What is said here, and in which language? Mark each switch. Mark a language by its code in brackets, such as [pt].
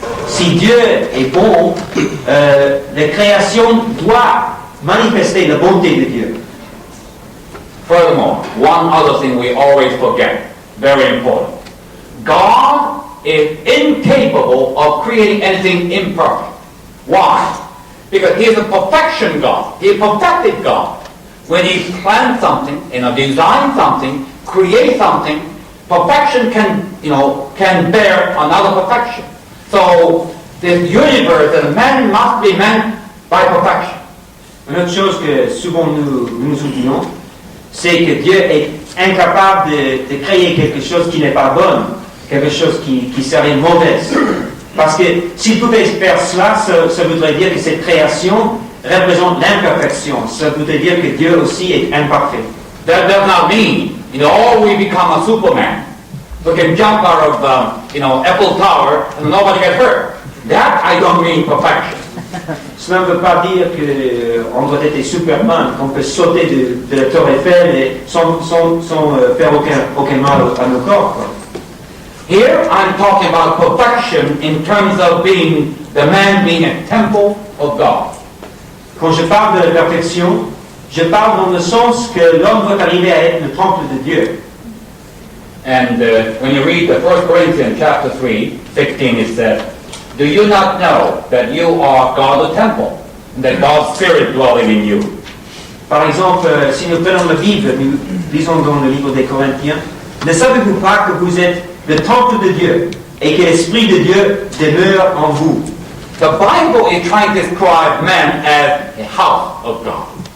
[fr] Si Dieu est bon, la création doit manifester la bonté de Dieu. [en] Furthermore, one other thing we always forget, very important. God is incapable of creating anything imperfect. Why? Because He is a perfection God. He is a perfected God. When He plans something, designs something, creates something, perfection can bear another perfection. So this universe and man must be meant by perfection. [fr] Une autre chose que souvent nous oublions, c'est que Dieu est incapable de créer quelque chose qui n'est pas bon. quelque chose qui serait mauvaise. Parce que s'il pouvait faire cela, ça voudrait dire que cette création représente l'imperfection. Ça voudrait dire que Dieu aussi est imparfait. [en] That does not mean, we become a Superman. We can jump out of, Eiffel Tower and nobody gets hurt. That I don't mean perfection. [fr] Cela ne veut pas dire qu'on doit être Superman, qu'on peut sauter de la tour Eiffel et sans faire aucun mal à nos corps. Quoi. [en] Here I'm talking about perfection in terms of being the man being a temple of God. [fr] Quand je parle de la perfection, je parle dans le sens que l'homme doit arriver à être le temple de Dieu. [en] And when you read the 1 Corinthians chapter 3, 16, it says, do you not know that you are God's temple, and that God's Spirit dwelling in you? [fr] Par exemple, si nous prenons la Bible, nous lisons dans le livre des Corinthiens, ne savez-vous pas que vous êtes le temple de Dieu et que l'Esprit de Dieu demeure en vous? [en] The Bible is trying to describe man as a house of God.